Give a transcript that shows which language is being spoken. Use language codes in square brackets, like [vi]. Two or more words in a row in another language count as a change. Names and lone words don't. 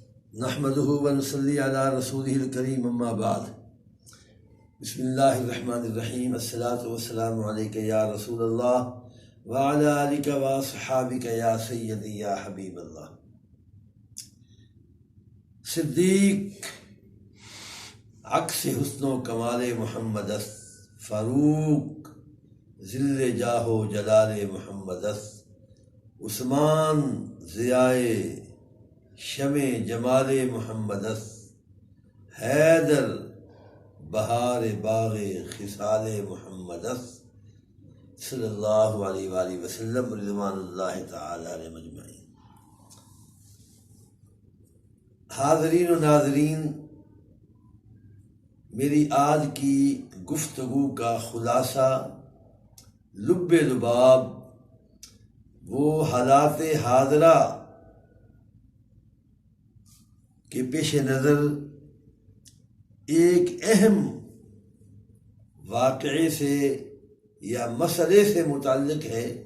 [ar] نحمده ونصلي على رسوله الكريم اما بعد بسم اللہ الرحمن الرحیم الصلاۃ والسلام علیک یا رسول اللہ وعلی آلک واصحابک یا سیدی یا حبیب اللہ۔ [fa] صدیق عکس حسن و کمال محمد است، فاروق ذل جاہ و جلال محمد است، عثمان ضیائے شمع جمال محمد است، حیدر بہار باغ خصال محمد است، [ar] صلی اللہ علیہ وآلہ وسلم، رضوان اللہ تعالی علیہ مجمعین۔ [ur] حاضرین و ناظرین، میری آج کی گفتگو کا خلاصہ، لب لباب، وہ حالات حاضرہ کے پیش نظر ایک اہم واقعے سے یا مسئلے سے متعلق ہے۔